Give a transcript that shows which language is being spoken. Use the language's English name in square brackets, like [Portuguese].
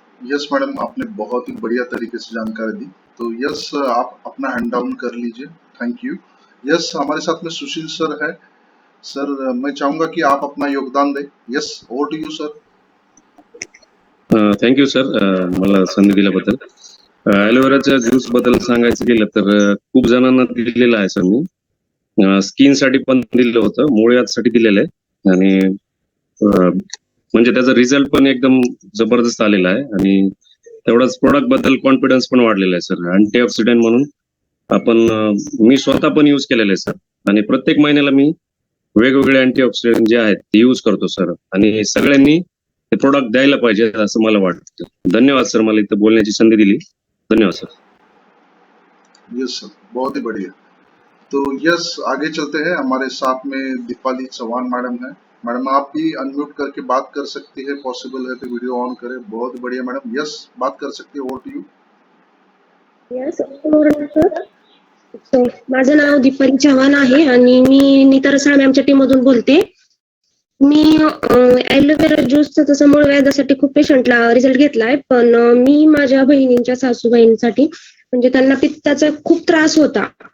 [Hindi] Yes madam, आपने बहुत ही बढ़िया तरीके से जानकारी दी. तो यस आप अपना हैंड डाउन कर लीजिए. Thank you. यस हमारे साथ में सुशील सर है. सर मैं चाहूंगा कि आप अपना योगदान दें. [English] Yes over to you sir. Thank you sir, [Marathi] मला संधी दिल्याबद्दल. ॲलोवेराच्या ज्यूस बद्दल सांगायचं गेलं तर खूप जणांना दिलेलं आहे सर मी. स्किन साठी पण दिलं होतं, मुळव्याधसाठी दिलेलं आहे. आणि म्हणजे त्याचा रिझल्ट पण एकदम जबरदस्त आलेला आहे. आणि तेवढाच प्रोडक्ट बद्दल कॉन्फिडन्स पण वाढलेला आहे सर. अँटीऑक्सिडंट म्हणून आपण मी स्वतः पण यूज केलेलं आहे सर. आणि प्रत्येक महिन्याला मी वेगवेगळे अँटीऑक्सिडंट जे आहेत ते यूज करतो सर. आणि सगळ्यांनी ते प्रोडक्ट द्यायला पाहिजे असं मला वाटतं. धन्यवाद सर, मला इथं बोलण्याची संधी दिली. धन्यवाद सर. [Hindi] यस सर, बहुत ही बढ़िया. तो यस आगे चलते हैं. हमारे साथ में दीपाली चौहान मैडम है. मैडम आप भी अनम्यूट करके बात कर सकती है, पॉसिबल है तो वीडियो ऑन करें. बहुत बढ़िया मैडम, यस बात कर सकती है. [English] Over to you. Yes sir. [Marathi] So माझं नाव दीपाली चव्हाण आहे आणि मी नीता रसाळ मॅमच्या टीम मधून बोलते. मी ॲलोवेरा ज्यूसचा तसं मूळ व्याधासाठी खूप पेशंटला रिझल्ट घेतलाय, पण मी माझ्या बहिणींच्या सासूबाईंसाठी, म्हणजे त्यांना पित्ताचा खूप त्रास होता.